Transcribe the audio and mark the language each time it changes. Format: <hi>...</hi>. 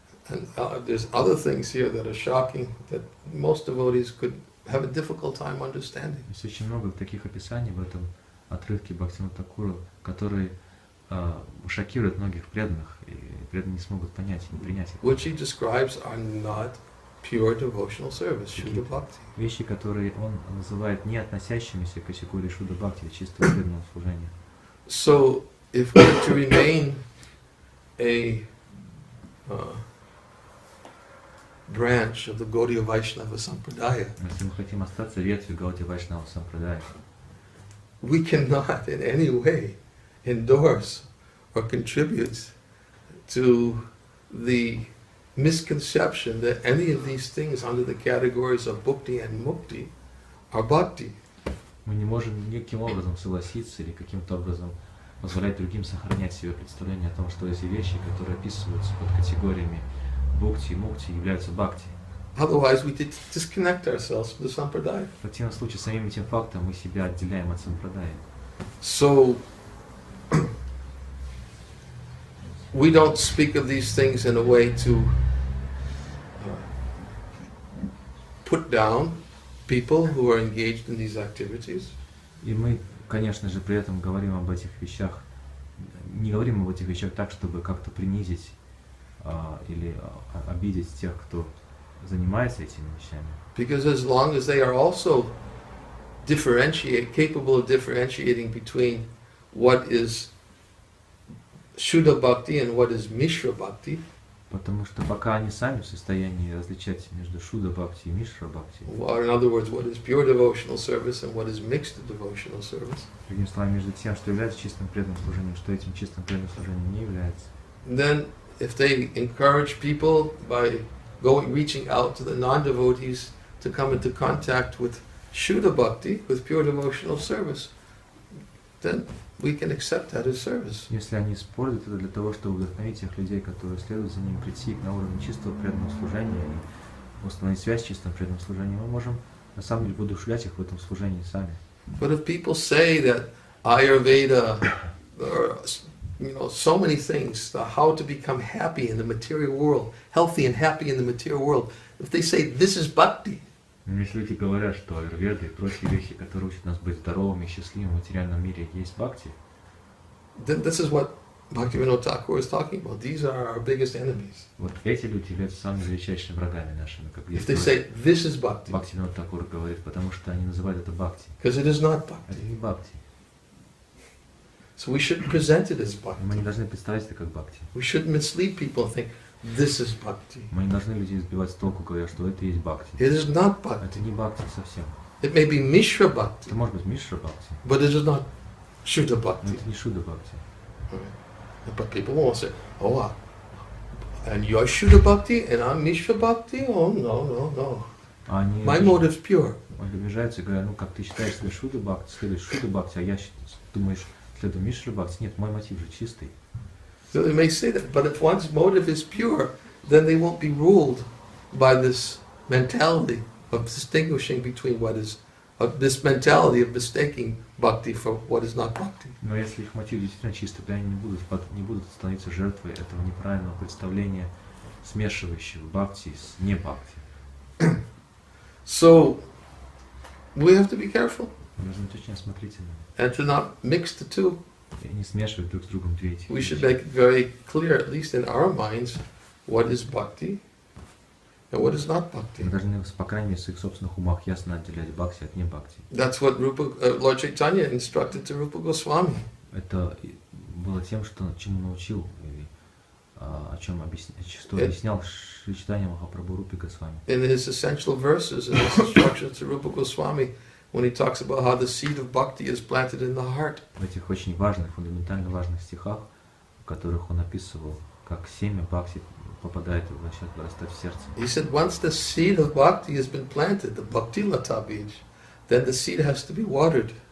<en>And there's other things here that are shocking that most devotees could have a difficult time understanding.</en> <ru>Есть очень много таких описаний в этом отрывке Бхактивинода Thakura, которые шокируют многих преданных, и преданные не смогут понять и не принять их.</ru> <en>Which he describes are not pure devotional service, Shuddha Bhakti.</en> <ru>Вещи, которые он называет не относящимися к категории Шудда Бхакти, чистого преданного служения.</ru> <en>So, if we're to remain a branch of the Gaudiya Vaishnava Sampradaya,</en> <ru>Если мы хотим остаться ветвью Гаудия Вайшнава Сампрадая,</ru> <en>we cannot in any way endorse or contribute to the misconception that any of these things under the categories of bhakti and mukti are bhakti.</en> <ru>мы не можем никаким образом согласиться или каким-то образом позволять другим сохранять себе представление о том, что эти вещи, которые описываются под категориями бхакти и мукти, являются бхакти.</ru> <en>Otherwise, we disconnect ourselves from the sampradaya.</en> <ru>В противном случае, самим этим фактом мы себя отделяем от сампрадая.</ru> <en>So, we don't speak of these things in a way to put down people who are engaged in these activities.</en> <ru>И мы, конечно же, при этом говорим об этих вещах, не говорим об этих вещах так, чтобы как-то принизить или обидеть тех, кто занимается этими вещами.</ru> <en>Because as long as they are also capable of differentiating between what is Shuddha Bhakti and what is Mishra Bhakti,</en> <ru>Потому что пока они сами в состоянии различать между Шудда Бхакти и Мишра Бхакти,</ru> <en>or in other words, what is pure devotional service and what is mixed devotional service,</en> <ru>другими словами, между тем, что является чистым преданным служением, что этим чистым преданным служением не является,</ru> <en>then if they encourage people by reaching out to the non-devotees to come into contact with Shuddha Bhakti, with pure devotional service, then we can accept that as service.</en> <ru>если они используют это для того, чтобы вдохновить тех людей, которые следуют за ними, прийти на уровень чистого преданного служения и установить связь с чистым преданным служением, мы можем на самом деле воодушевлять их в этом служении сами.</ru> <en>But if people say that Ayurveda, or so many things, how to become happy in the material world, healthy and happy in the material world, if they say this is bhakti,</en> <ru>Если люди говорят, что аюрведа и прочие вещи, которые учат нас быть здоровыми и счастливыми в материальном мире, есть бхакти,</ru> <en>then this is what Bhaktivinoda Thakur is talking about. These are our biggest enemies.</en> <ru>вот эти люди являются самыми величайшими врагами нашими, как</ru> <en>If they say this is bhakti,</en> <ru>Бхактивинода Тхакур говорит, потому что они называют это бхакти.</ru> <en>because it is not</en> <ru>Это</ru> <en>bhakti.</en> <ru>не бхакти.</ru> <en>So we shouldn't present it as</en> <ru>Мы</ru> <en>bhakti.</en> <ru>не должны представлять это как бхакти.</ru> <en>We shouldn't mislead people and think this is bhakti.</en> <ru>Мы не должны людей сбивать с толку, говоря, что это и есть бхакти.</ru> <en>It is not bhakti.</en> <ru>Это не бхакти совсем.</ru> <en>It may be Mishra Bhakti,</en> <ru>Это может быть Мишра бхакти,</ru> <en>but it is not Shuddha</en> <ru>но</ru> <en>Bhakti.</en> <ru>это не Шудда бхакти.</ru> <en>Right. But people won't say, oh, and you're Shuddha Bhakti and I'm Mishra Bhakti? Oh, no.</en> <ru>А они,</ru> <en>My motive's pure.</en> <ru>Он обижается и говорит, ну как ты считаешь себя Шуда Бхакти, следуешь Шуда Бхакти, а я думаешь, следую Мишра Бхакти? Нет, мой мотив же чистый.</ru> <en>So they may say that, but if one's motive is pure, then they won't be ruled by this mentality of distinguishing between what is, this mentality of mistaking bhakti for what is not bhakti.</en> <ru>Но если их мотив действительно чистый, то они не будут становиться жертвой этого неправильного представления, смешивающего бхакти с не бхакти.</ru> <en>So we have to be careful</en> <ru>Нужно быть очень осмотрительным</ru> <en>and to not mix the two.</en> <ru>и не смешивать друг с другом две эти</ru> <en>We should</en> <ru>вещи.</ru> <en>make it very clear, at least in our minds, what is bhakti and what is not bhakti.</en> <ru>Мы должны, по крайней мере, в своих собственных умах ясно отделять бхакти от не бхакти.</ru> <en>That's what Lord Chaitanya instructed to Rupa Goswami.</en> <ru>Это было тем, чему научил, и что объяснял Шри Чайтанья Махапрабху Рупе Госвами.</ru> <en>In his essential verses, in his instructions to Rupa Goswami, when he talks about how the seed of bhakti is planted in the heart.</en> <ru>В этих очень важных, фундаментально важных стихах, в которых он описывал, как семя бхакти попадает и начинает вырастать в сердце.</ru> <en>He said, once the seed of bhakti has been planted, the bhakti lata bij, then the seed has to be watered.</en>